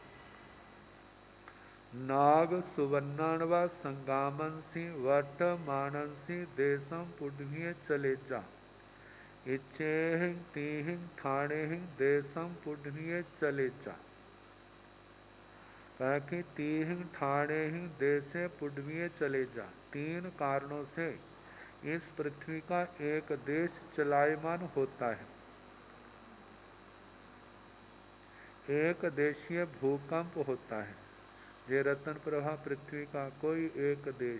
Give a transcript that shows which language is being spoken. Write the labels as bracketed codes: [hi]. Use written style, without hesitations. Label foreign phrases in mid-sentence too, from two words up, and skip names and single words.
[pra] नाग सुवर्णाणवा संगामंसी वट मानंसी देशम पुडविये चले जा, इच्छेहिं तीहिं ठाणेहिं देशम पुडविये चले जा। [hi] कहा कि [pra] तीहिं ठाणेहिं देशे पुडविये चले जा, [hi] तीन कारणों से इस पृथ्वी का एक देश चलायमान होता है। एक देशीय भूकंप होता है, ये रतन प्रभा पृथ्वी का कोई एक देश।